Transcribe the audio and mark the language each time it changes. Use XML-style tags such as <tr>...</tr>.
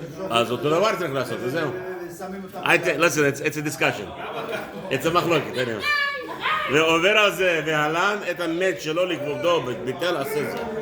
<he>אז אותו דבר צריך לעשות, וזהו.</he> <en>Listen, it's a discussion. It's a מחלוקת.</en> <he>ועובר על זה, והלן את המת שלא לכבודו, ביטל עשה זה.</he>